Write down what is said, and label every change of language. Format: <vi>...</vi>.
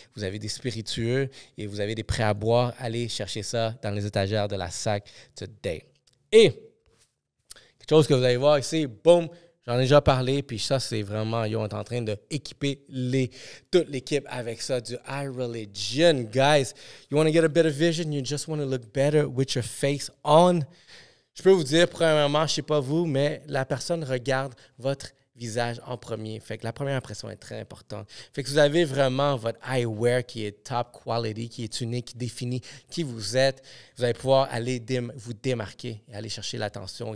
<fr>Vous avez des spiritueux et vous avez des prêts à boire. Allez chercher ça dans les étagères de la SAC today. Et quelque chose que vous allez voir ici, boum, j'en ai déjà parlé, puis ça, c'est vraiment, on est en train d'équiper toute l'équipe avec ça, du iReligion.</fr> <en>Guys, you want to get a better vision, you just want to look better with your face on.</en> <fr>Je peux vous dire, premièrement, je ne sais pas vous, mais la personne regarde votre visage en premier. Fait que la première impression est très importante. Fait que vous avez vraiment votre eyewear qui est top quality, qui est unique, qui définit qui vous êtes. Vous allez pouvoir aller vous démarquer et aller chercher l'attention.</fr>